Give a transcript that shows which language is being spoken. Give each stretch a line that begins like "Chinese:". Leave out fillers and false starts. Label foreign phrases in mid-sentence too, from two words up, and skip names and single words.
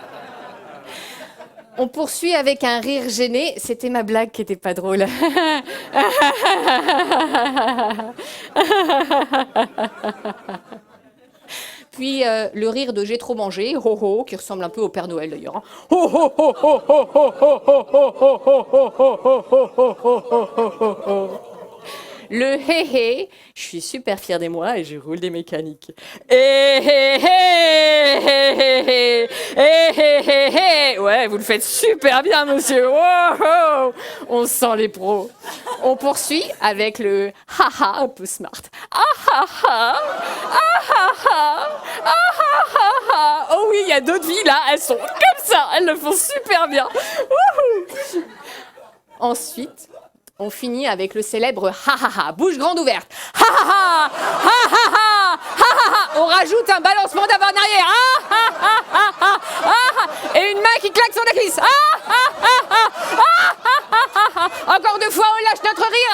French: On poursuit avec un rire gêné. C'était ma blague qui n'était pas drôle. Puis le rire de j'ai trop mangé, ho ho, qui ressemble un peu au Père Noël d'ailleurs. Ho ho ho ho ho ho ho ho ho ho ho ho. Le hé hé, je suis super fière de moi et je roule des mécaniques. Hé hé hé hé hé. Ouais, vous le faites super bien, monsieur. Wow, on sent les pros. On poursuit avec le haha un peu smart. Ah ah ah, ah ah ah, ah ah ah. Oh oui, il y a d'autres filles là, elles sont comme ça, elles le font super bien. Wouhou. Ensuite, on finit avec le célèbre ha ha ha, bouche grande ouverte. Ha ha ha, ha ha ha, ha ha ha. On rajoute un balancement d'avant en arrière. Ah ha ha ha ha ha. Et une main qui claque sur la cuisse. Ah ha ha ha, ah ha ha ha. Encore 2 fois, on lâche notre rire.